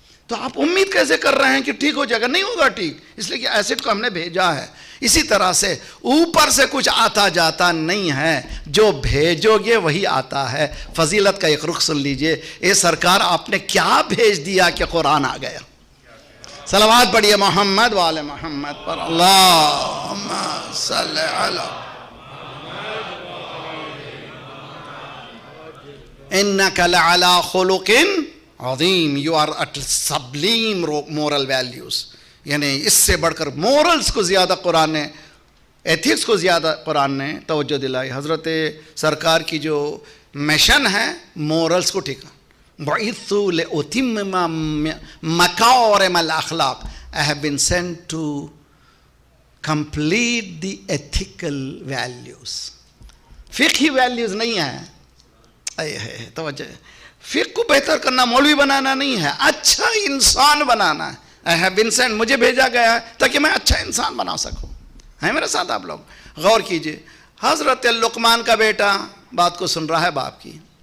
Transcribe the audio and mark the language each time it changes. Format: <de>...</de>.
<ur>تو آپ امید کیسے کر رہے ہیں کہ ٹھیک ہو جائے گا؟ نہیں ہوگا ٹھیک، اس لیے کہ ایسڈ کو ہم نے بھیجا ہے. اسی طرح سے اوپر سے کچھ آتا جاتا نہیں ہے، جو بھیجو گے وہی آتا ہے. فضیلت کا ایک رخ سن لیجئے. اے سرکار آپ نے کیا بھیج دیا کہ قرآن آ گیا؟ صلوات پڑھیے محمد وآل محمد پر.</ur> <ar>اللہم صلی علی انک لعلی خلق عظیم.</ar> <en>You are at sublime moral values.</en> <ur>یعنی اس سے بڑھ کر مورلز کو زیادہ قرآن نے، ایتھکس کو زیادہ قرآن نے توجہ دلائی. حضرت سرکار کی جو مشن ہے مورلز کو ٹھیکا.</ur> <ar>بعثت لأتمم مکارم الاخلاق.</ar> <en>I have been sent to complete the ethical values.</en> <ur>فقہی values نہیں ہیں. توجہ، فقہ کو بہتر کرنا، مولوی بنانا نہیں ہے، اچھا انسان بنانا ہے.</ur> <en>I have been sent,</en> <ur>مجھے بھیجا گیا ہے تاکہ میں اچھا انسان بنا سکوں. ہیں میرے ساتھ آپ لوگ؟ غور کیجئے. حضرت لقمان کا بیٹا بات کو سن رہا ہے باپ کی.</ur>